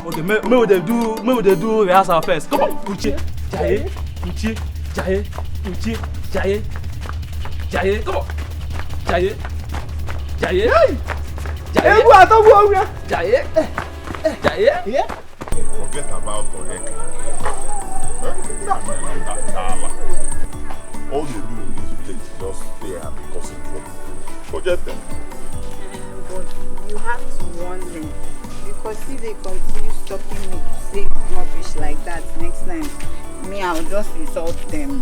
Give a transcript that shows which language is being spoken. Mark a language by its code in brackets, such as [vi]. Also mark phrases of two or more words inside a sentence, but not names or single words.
[en] Okay, may we do rehearsal first. Come on, Uche, Jaye, Uche, Jaye, Uche, Jaye, Jaye. Come on, Jaye, Jaye, Jaye. Jaye, Jaye. Yeah. Forget about Dikeh. All they do in this village is just stay and be causing trouble. Forget them. But you have to warn them, because if they continue stopping me to say rubbish like that next time, I'll just insult them.